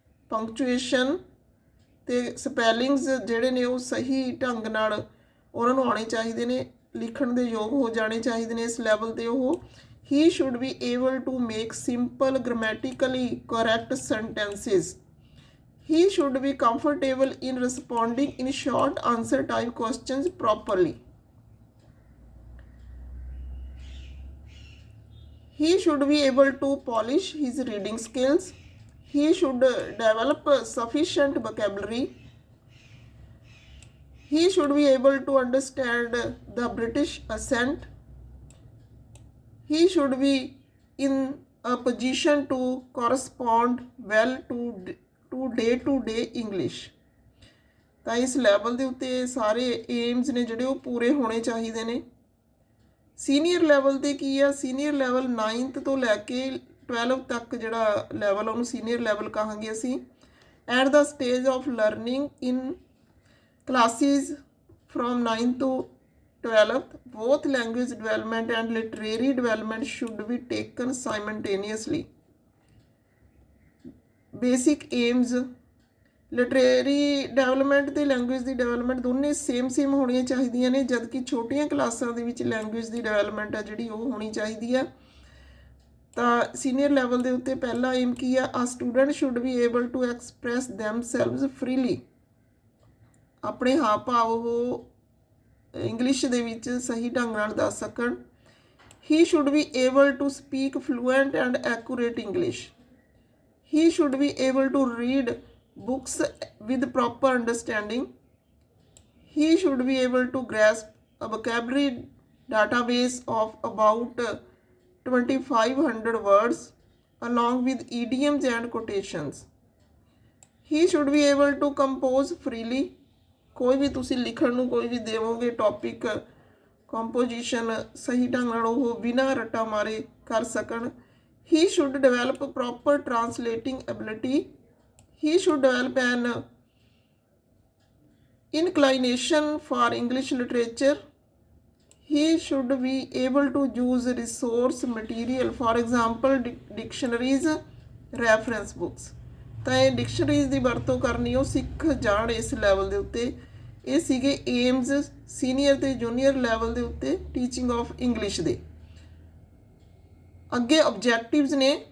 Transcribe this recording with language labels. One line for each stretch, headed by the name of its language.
Punjabi: ਪੰਕਚੁਏਸ਼ਨ ਤੇ ਸਪੈਲਿੰਗਸ ਜਿਹੜੇ ਨੇ ਉਹ ਸਹੀ ਢੰਗ ਨਾਲ ਉਹਨਾਂ ਨੂੰ ਆਉਣੇ ਚਾਹੀਦੇ ਨੇ, ਲਿਖਣ ਦੇ ਯੋਗ ਹੋ ਜਾਣੇ ਚਾਹੀਦੇ ਨੇ ਇਸ ਲੈਵਲ 'ਤੇ ਉਹ।
English: He should be able to make simple grammatically correct sentences. He should be comfortable in responding in short answer type questions properly. He should be able to polish his reading skills. He should develop sufficient vocabulary. He should be able to understand the British accent. He should be in a position to correspond well to the English.
Punjabi: ਤਾਂ ਇਸ level ਦੇ ਉੱਤੇ ਸਾਰੇ AIIMS ਨੇ ਜਿਹੜੇ ਉਹ ਪੂਰੇ ਹੋਣੇ ਚਾਹੀਦੇ ਨੇ। ਸੀਨੀਅਰ ਲੈਵਲ 'ਤੇ ਕੀ ਆ? ਸੀਨੀਅਰ ਲੈਵਲ 9th ਤੋਂ ਲੈ ਕੇ 12 ਤੱਕ ਜਿਹੜਾ ਲੈਵਲ ਉਹਨੂੰ ਸੀਨੀਅਰ ਲੈਵਲ ਕਹਾਂਗੇ ਅਸੀਂ।
English: At the stage of learning in classes from 9th to 12th, both language development and literary development should be taken simultaneously.
Punjabi: Basic AIIMS literary development ਅਤੇ language ਦੀ development ਦੋਨੇ same ਹੋਣੀਆਂ ਚਾਹੀਦੀਆਂ ਨੇ, ਜਦ ਕਿ ਛੋਟੀਆਂ ਕਲਾਸਾਂ ਦੇ ਵਿੱਚ ਲੈਂਗੁਏਜ ਦੀ ਡਿਵੈਲਪਮੈਂਟ ਆ ਜਿਹੜੀ ਉਹ ਹੋਣੀ ਚਾਹੀਦੀ ਆ। ਤਾਂ ਸੀਨੀਅਰ ਲੈਵਲ ਦੇ ਉੱਤੇ ਪਹਿਲਾ ਏਮ ਕੀ ਆ?
English: A student should be able to express themselves freely.
Punjabi: ਆਪਣੇ ਹਾਵ ਭਾਵ ਉਹ ਇੰਗਲਿਸ਼ ਦੇ ਵਿੱਚ ਸਹੀ ਢੰਗ ਨਾਲ ਦੱਸ ਸਕਣ।
English: He should be able to speak fluent and accurate English. He should be able to read books with proper understanding. He should be able to grasp a vocabulary database of about 2500 words along with idioms and quotations. He should be able to compose freely.
Punjabi: ਕੋਈ ਵੀ ਤੁਸੀਂ ਲਿਖਣ ਨੂੰ ਕੋਈ ਵੀ ਦੇਵੋਗੇ topic composition ਸਹੀ ਢੰਗ ਨਾਲ ਉਹ ਬਿਨਾਂ ਰੱਟਾ ਮਾਰੇ ਕਰ ਸਕਣ.
English: He should develop proper translating ability. He should develop an inclination for English literature. He should be able to use resource material, for example dictionaries, reference books.
Punjabi: ਤਾਂ ਇਹ ਡਿਕਸ਼ਨਰੀਜ਼ ਦੀ ਵਰਤੋਂ ਕਰਨੀ ਉਹ ਸਿੱਖ ਜਾਣ ਇਸ ਲੈਵਲ ਦੇ ਉੱਤੇ. ਇਹ ਸੀਗੇ ਏਮਜ਼ ਸੀਨੀਅਰ ਤੇ ਜੂਨੀਅਰ ਲੈਵਲ ਦੇ ਉੱਤੇ ਟੀਚਿੰਗ ਆਫ ਇੰਗਲਿਸ਼ ਦੇ. ਅੱਗੇ ਆਬਜੈਕਟਿਵਸ ਨੇ.